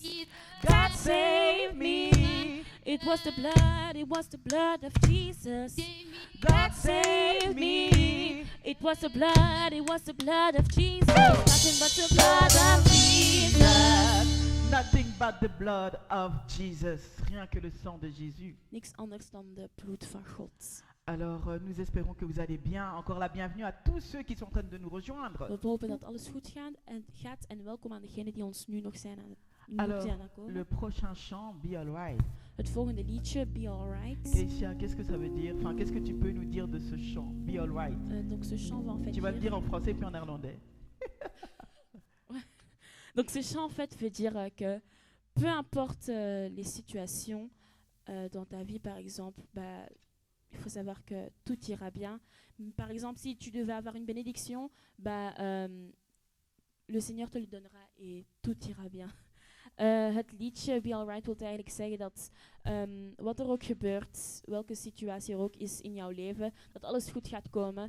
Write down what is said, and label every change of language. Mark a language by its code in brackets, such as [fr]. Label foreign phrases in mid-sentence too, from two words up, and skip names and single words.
[en] God saved me. It was the blood of Jesus. God saved me. It was the blood of Jesus. Nothing but the blood of Jesus. Nothing but the blood of Jesus. [fr] Rien que le sang de Jésus. [nl] Niks anders dan de bloed van God. [fr] Alors, nous espérons que vous allez bien. Encore la bienvenue à tous ceux qui sont en train de nous rejoindre. [nl] We hopen dat alles goed gaat en welkom aan degenen die ons nu nog zijn aan [fr] Alors, [nl] het komen. [fr] le prochain chant, Be Alright. [nl] Het volgende liedje, Be Alright. [fr] Keisha, qu'est-ce que ça veut dire? Enfin, qu'est-ce que tu peux nous dire de ce chant, Be Alright? Donc ce chant va en fait Tu vas le dire... dire en français puis en néerlandais. Donc ce chant en fait veut dire que peu importe les situations dans ta vie par exemple, il faut savoir que tout ira bien. Par exemple, si tu devais avoir une bénédiction, le Seigneur te le donnera et tout ira bien. [nl] Het liedje Be Alright wil eigenlijk zeggen dat wat er ook gebeurt, welke situatie er ook is in jouw leven, dat alles goed gaat komen.